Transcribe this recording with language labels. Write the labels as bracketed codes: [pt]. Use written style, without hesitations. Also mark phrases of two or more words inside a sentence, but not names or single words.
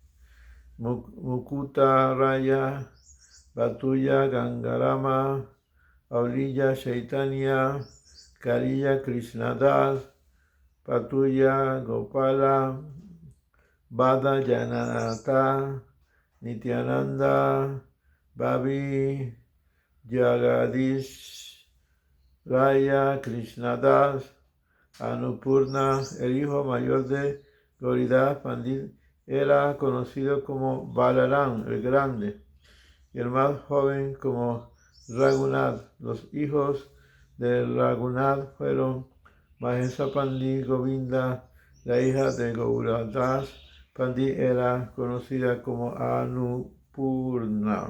[es] Mukuta Raya, Batuya Gangarama, Aulilla Chaitanya, Kariya Krishnadas, Patuya Gopala, Bada Janata, Nityananda, Babi, Jagadish, Raya, Krishnadas, Anupurna, el hijo mayor de Goridas Pandit, era conocido como Balaram el Grande, y el más joven como Raghunath. Los hijos de Raghunath fueron Mahesa Pandit, Govinda, la hija de Gauradas Pandit era conocida como Anupurna.